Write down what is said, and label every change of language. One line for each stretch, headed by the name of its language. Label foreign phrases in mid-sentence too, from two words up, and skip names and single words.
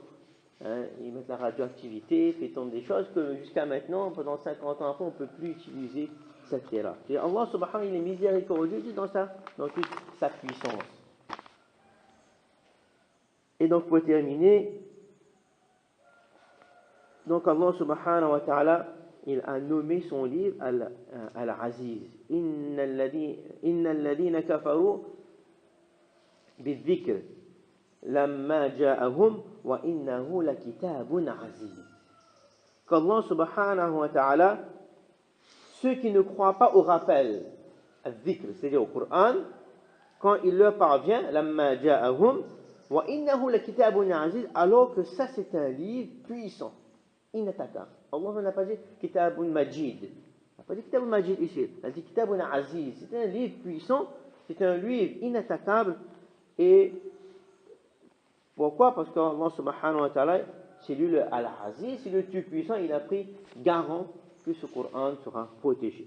French: Ils mettent la radioactivité, ils tombent des choses que jusqu'à maintenant, pendant 50 ans après, on ne peut plus utiliser cette terre-là. Et
Arabic: الله سبحانه وتعالى,
French: il est miséricordieux dans toute sa puissance. Et donc, pour terminer, donc
Arabic: الله سبحانه وتعالى,
French: il a nommé son livre Al-Aziz.
Arabic: إن الذين كفروا بالذكر لما جاءهم وإنه لكتاب عزيز.
French: Qu'Allah
Arabic: سبحانه وتعالى,
French: ceux qui ne croient pas au rappel, al-dhikr, c'est-à-dire au Coran, quand il leur parvient,
Arabic: لما جاءهم وإنه لكتاب عزيز,
French: alors que ça c'est un livre puissant, inattaquable. Allah n'a pas dit
Arabic: كتاب مجيد.
French: Il n'a pas dit
Arabic: كتاب مجيد
French: ici. Il a dit
Arabic: كتاب عزيز.
French: C'est un livre puissant, c'est un livre inattaquable. Et pourquoi? Parce qu'Allah
Arabic: سبحانه وتعالى,
French: c'est lui le Al-Aziz, c'est le Dieu puissant, il a pris garant que ce Coran sera protégé.